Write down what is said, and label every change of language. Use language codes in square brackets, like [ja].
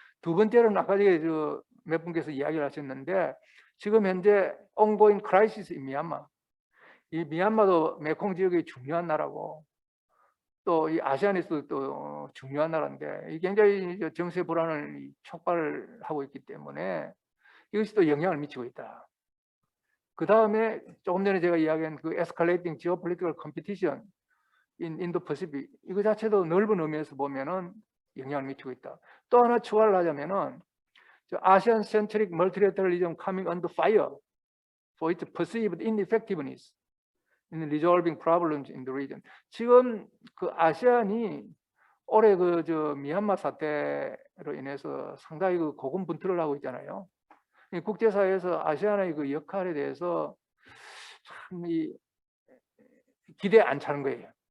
[ko] 두 번째로는 아까 몇 분께서 이야기를 하셨는데 지금 현재 [en] ongoing crisis in [ko] 미얀마, 이 미얀마도 메콩 지역의 중요한 나라고 또 이 아시안에서도 또 중요한 나라인데 이 굉장히 정세 불안을 촉발을 하고 있기 때문에 이것이 또 영향을 미치고 있다. 그 다음에 조금 전에 제가 이야기한 [en] escalating geopolitical competition in Indo-Pacific [ko] 이거 자체도 넓은 의미에서 보면은 영향을 미치고 있다. 또 하나 추가를 하자면은 [en] ASEAN-centric multilateralism coming under fire for its perceived ineffectiveness in resolving problems in the region. [ko] 지금 아세안이 올해 미얀마 사태로 인해서 상당히 고군분투를 하고 있잖아요. 국제사회에서 아세안의 역할에 대해서 참 기대 안 차는 거예요.